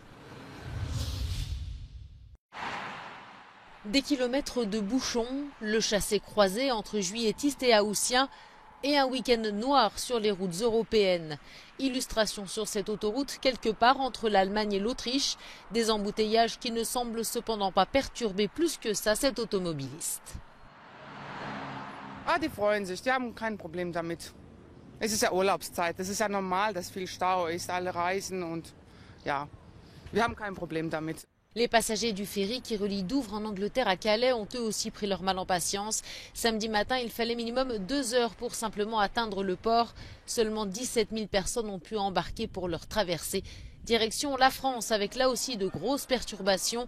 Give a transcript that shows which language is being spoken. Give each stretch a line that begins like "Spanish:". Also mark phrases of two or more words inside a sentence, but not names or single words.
French: Des kilomètres de bouchons, le chassé-croisé entre juilletistes et haussiens et un week-end noir sur les routes européennes. Illustration sur cette autoroute quelque part entre l'Allemagne et l'Autriche, des embouteillages qui ne semblent cependant pas perturber plus que ça cet automobiliste.
German: Die freuen sich, die haben kein Problem damit. Es ist ja Urlaubszeit, es ist ja normal, dass viel Stau ist, alle reisen und ja, wir haben kein Problem damit.
French: Les passagers du ferry qui relie Douvres en Angleterre à Calais ont eux aussi pris leur mal en patience. Samedi matin, il fallait minimum 2 heures pour simplement atteindre le port. Seulement 17 000 personnes ont pu embarquer pour leur traversée. Direction la France avec là aussi de grosses perturbations.